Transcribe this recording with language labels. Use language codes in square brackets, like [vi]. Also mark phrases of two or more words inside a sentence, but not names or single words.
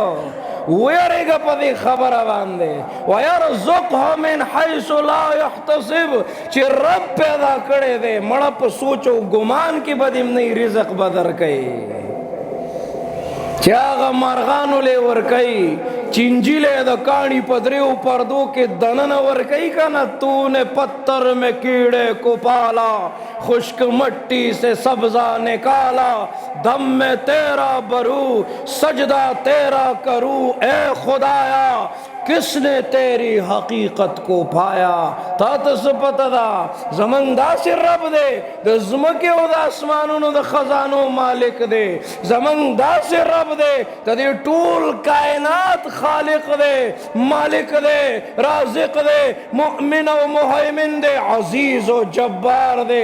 [ps] ویریږه په دې خبره باندې [ar] ویرزقها من حیث لا یحتسب، [ps] چې رب پیدا کړی دی مړه په سوچ او ګمان کې به دې نه رزق به درکوي، چې هغه مرغانو لی ورکوي، چینجیلے دا کانی پدریو پردو کے دنن ورکی کنا [ur] تو نے پتھر میں کیڑے کو پالا، خشک مٹی سے سبزہ نکالا، دم میں تیرا برو سجدہ تیرا کروں اے خدایا، کس نے تیری حقیقت کو پایا. [ps] تا تاسو پتا دا زمن داسې رب دی د ځمکې او د اسمانونو د خزانو مالک دی، زمن داسې رب دی د دې ټول کائنات خالق دی، مالک دی، رازق دی، مؤمن او مهیمن دی، عزیز او جبار دی.